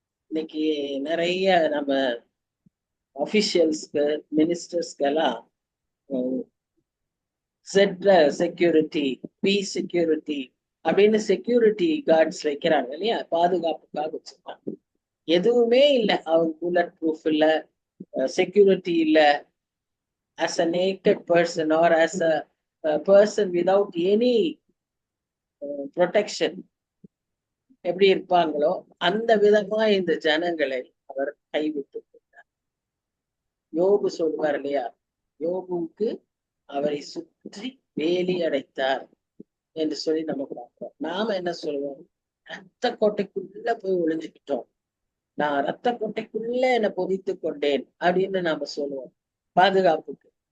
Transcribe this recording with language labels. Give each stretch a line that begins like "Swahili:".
Tamil: இன்னைக்கு நிறைய நம்ம அபிஷியல்ஸ்க்கு, மினிஸ்டர்ஸ்க்கு எல்லாம் செக்யூரிட்டி, பி செக்யூரிட்டி அப்படின்னு செக்யூரிட்டி கார்ட்ஸ் வைக்கிறாங்க இல்லையா, பாதுகாப்புக்காக வச்சிருக்காங்க. எதுவுமே இல்லை, அவங்க புல்லட் ப்ரூஃப் இல்ல, செக்யூரிட்டி இல்ல.
English: as a naked person or as a person without any protection
Tamil: எப்படி இருப்பாங்களோ அந்த விதமா இந்த ஜனங்களை அவர் கைவிட்டு விட்டார். யோபு சொல்வார் இல்லையா, யோபுவுக்கு அவரை சுற்றி வேலி அடைத்தார் என்று சொல்லி நம்ம பார்க்கிறோம். நாம என்ன சொல்லுவோம்? ரத்த கோட்டைக்குள்ள போய் ஒளிஞ்சுக்கிட்டோம், நான் ரத்த கோட்டைக்குள்ள என்னை பொதித்து கொண்டேன் அப்படின்னு நாம சொல்லுவோம் பாதுகாப்புக்கு.